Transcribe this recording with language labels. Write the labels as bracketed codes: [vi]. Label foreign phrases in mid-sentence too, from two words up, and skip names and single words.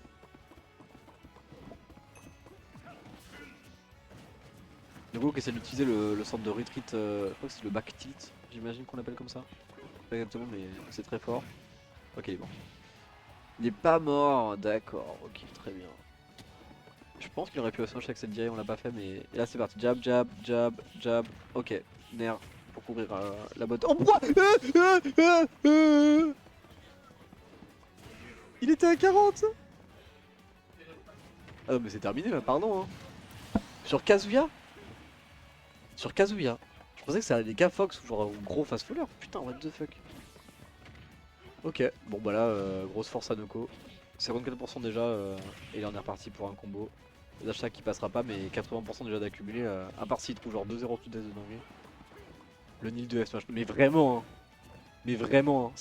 [fr] Noko qui essaie d'utiliser le centre de retreat, je crois que c'est le [en] back tilt, [fr] j'imagine qu'on l'appelle comme ça. Pas exactement, mais c'est très fort. Ok, il est mort. Il est pas mort, d'accord, ok, très bien. Je pense qu'il aurait pu aussi avec cette DI, on l'a pas fait, mais et là c'est parti. Jab, jab, jab, jab. Ok, Nair pour couvrir la botte. Oh, pourquoi Il était à 40. Ah non, mais c'est terminé là, pardon. Hein. Sur Kazuya. Sur Kazuya. Je pensais que ça allait des K-Fox ou genre un gros [en] fast faller. [fr] Putain, [en] what the fuck. [fr] Ok, bon bah là, grosse force à Noko. 54% déjà, et là on est reparti pour un combo. L'achat qui passera pas, mais 80% déjà d'accumuler, à part s'il trouve genre 2-0 tout de dingue. Le Nil de F-Smash. Mais vraiment, hein. Mais vraiment, hein.